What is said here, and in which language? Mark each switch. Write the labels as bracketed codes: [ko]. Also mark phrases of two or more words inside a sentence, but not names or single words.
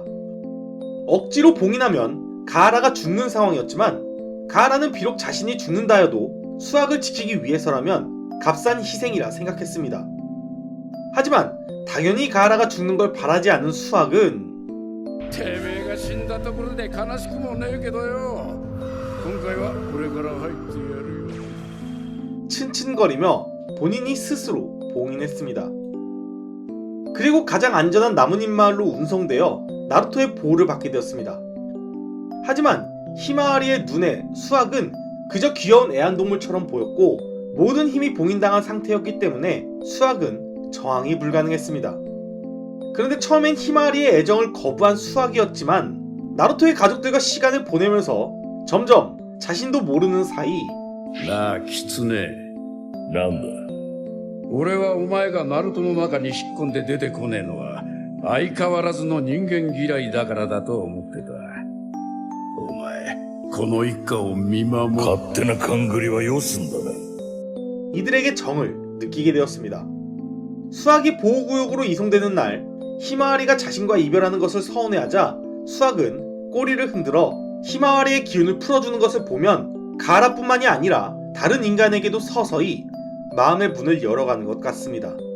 [ko] 억지로 봉인하면 가하라가 죽는 상황이었지만, 가하라는 비록 자신이 죽는다 해도 수학을 지키기 위해서라면 값싼 희생이라 생각했습니다. 하지만 당연히 가하라가 죽는 걸 바라지 않은 수학은 [ja] てめえが死んだところで悲しくもねえけどよ。今回は俺から入ってやるよ。 [ko] 츤츤거리며 본인이 스스로 봉인했습니다. 그리고 가장 안전한 나뭇잎 마을로 운송되어 나루토의 보호를 받게 되었습니다. 하지만 히마와리의 눈에 수학은 그저 귀여운 애완동물처럼 보였고, 모든 힘이 봉인당한 상태였기 때문에 수학은 저항이 불가능했습니다. 그런데 처음엔 히마와리의 애정을 거부한 수학이었지만 나루토의 가족들과 시간을 보내면서 점점 자신도 모르는 사이 [ja] なあキツネ、なんだ。俺はお前がナルトの中に引っ込んで出てこねえのは相変わらずの人間嫌いだからだと思ってた。お前この一家を見守る。勝手な勘繰りはよすんだな。 [ko] 이들에게 정을 느끼게 되었습니다. 수학이 보호구역으로 이송되는 날, 히마와리가 자신과 이별하는 것을 서운해하자 수학은 꼬리를 흔들어 히마와리의 기운을 풀어주는 것을 보면 가하라뿐만이 아니라 다른 인간에게도 서서히 마음의 문을 열어가는 것 같습니다.